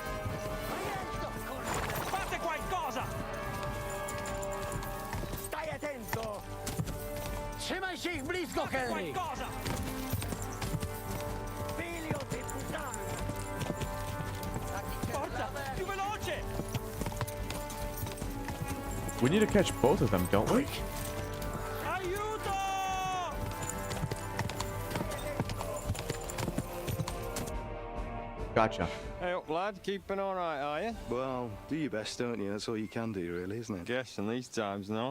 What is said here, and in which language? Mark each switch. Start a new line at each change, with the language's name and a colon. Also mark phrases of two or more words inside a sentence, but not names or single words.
Italian: Stai attento!
Polish: Trzymaj się ich blisko, Henry!
Italian: Figlio di puttana! Forza, più veloce!
English: We need to catch both of them, don't we? Gotcha. Hey up, lad. Keeping all right, are you? Well, do your best, don't you? That's all you can do, really, isn't it? Guess in these times, no?